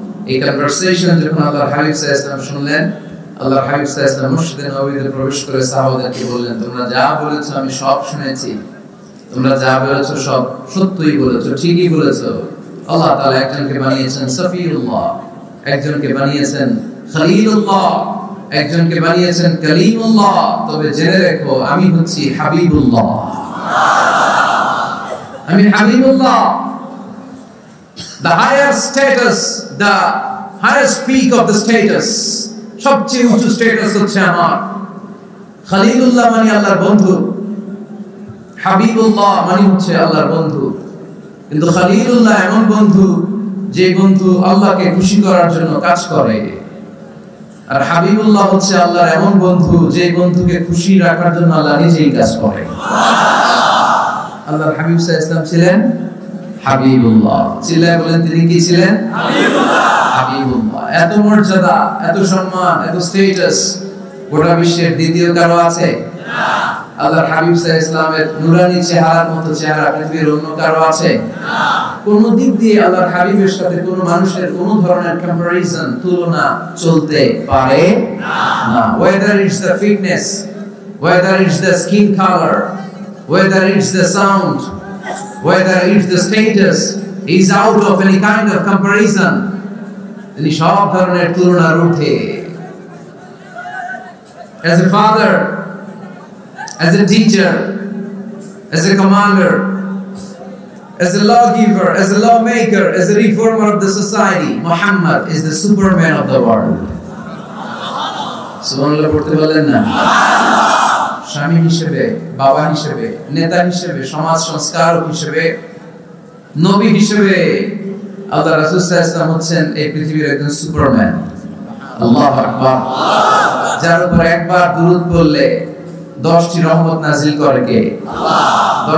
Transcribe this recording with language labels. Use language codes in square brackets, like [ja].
[bn] এই কনভারসেশন যখন আল্লাহর হাবিব সাল্লাল্লাহু আলাইহি ওয়াসাল্লাম শুনলেন, আল্লাহর হাবিব সাল্লাল্লাহু আলাইহি ওয়াসাল্লাম মসজিদে নববীতে প্রবেশ করে সাহাবাদেরকে বললেন, তোমরা যা বলেছো আমি সব শুনেছি, তোমরা যা বলেছো সব সত্যই বলেছো, ঠিকই বলেছো, আল্লাহ তাআলা একজনকে বানিয়েছেন সফিউল্লাহ, একজনকে বানিয়েছেন খলিলুল্লাহ, একজনকে বানিয়েছেন কালিমুল্লাহ। তবে জেনে রেখো আমি হচ্ছি হাবিবুল্লাহ, আমি Habibullah. [en] The higher status, the highest peak of the status, [bn] সবচেয়ে উঁচু স্ট্যাটাস হচ্ছে আমার। খলিলুল্লাহ মানে আল্লাহর বন্ধু, হাবিবুল্লাহ মানে হচ্ছে আল্লাহর বন্ধু। কিন্তু খলিলুল্লাহ এমন বন্ধু যে বন্ধু আল্লাহকে খুশি করার জন্য কাজ করে, আর হাবিবুল্লাহ হচ্ছে আল্লাহর এমন বন্ধু যে বন্ধুকে খুশি রাখার জন্য আল্লাহ নিজেই কাজ করে। আল্লাহর হাবিব সাল্লাল্লাহু আলাইহি ওয়াসাল্লাম ছিলেন হাবিবুল্লাহ। চিল্লায় বলেন তিনি কি ছিলেন? হাবিবুল্লাহ। হাবিবুল্লাহ। এত মর্যাদা, এত সম্মান, এত স্ট্যাটাস গোটা বিশ্বের দ্বিতীয় কারো আছে? না। আল্লাহর হাবিব সাল্লাল্লাহু আলাইহি ওয়াসাল্লামের নুরানি চেহারার মতো চেহারা পৃথিবীর অন্য কারো আছে? না। কোন দিক দিয়ে আল্লাহর হাবিবের সাথে কোন মানুষের কোন ধরনের কম্পারিজন, তুলনা চলতে পারে না। [en] Whether it's the fitness, whether it's the skin color, whether it's the sound, whether it's the status, is out of any kind of comparison. [bn] তিনি সব ধরনের তুলনার ঊর্ধ্বে। [en] As a father, as a teacher, as a commander, as a lawgiver, as a lawmaker, as a reformer of the society, Muhammad is the Superman of the world. [bn] সুবহানাল্লাহ পড়তে বললেন না? স্বামী হিসেবে, বাবা হিসেবে, নেতা হিসেবে, সমাজ সংস্কারক হিসেবে, নবী হিসেবে আল্লাহ রাসূল সাল্লাল্লাহু আলাইহি ওয়াসাল্লাম হচ্ছেন এই পৃথিবীর একজন সুপারম্যান। আল্লাহু আকবার। যার উপর একবার দুরূদ পড়লে 10টি রহমত নাযিল করে কে? আল্লাহ।